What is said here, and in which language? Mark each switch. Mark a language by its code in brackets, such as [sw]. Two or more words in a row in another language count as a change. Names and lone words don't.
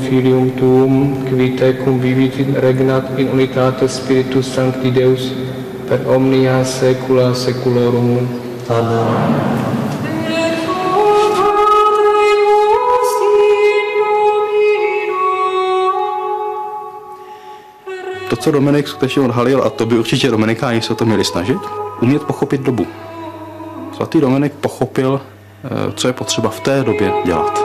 [la] filium tuum, qui tecum vivit regnat in unitate Spiritus Sancti Deus, per omnia saecula saeculorum. Amen. [cs] To, co Dominik skutečně odhalil, a to by určitě dominikáni se o to měli snažit, umět pochopit dobu. Svatý Dominik pochopil, co je potřeba v té době dělat.